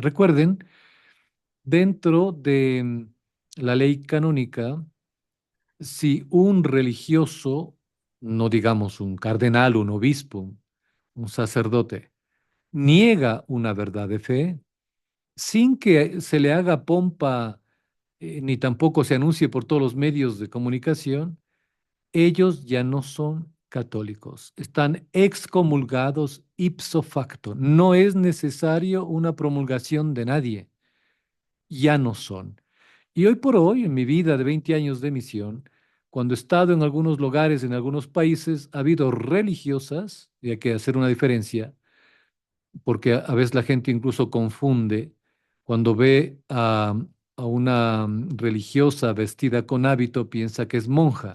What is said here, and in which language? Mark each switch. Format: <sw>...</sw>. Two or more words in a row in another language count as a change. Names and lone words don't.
<es>Recuerden, dentro de la ley canónica, si un religioso, no digamos un cardenal, un obispo, un sacerdote, niega una verdad de fe, sin que se le haga pompa, ni tampoco se anuncie por todos los medios de comunicación, ellos ya no son católicos, están excomulgados</es> <la>ipso facto.</la> <es>No es necesario una promulgación de nadie, ya no son. Y hoy por hoy, en mi vida de 20 años de misión, cuando he estado en algunos lugares, en algunos países, ha habido religiosas, y hay que hacer una diferencia, porque a veces la gente incluso confunde cuando ve a una religiosa vestida con hábito, piensa que es monja.</es>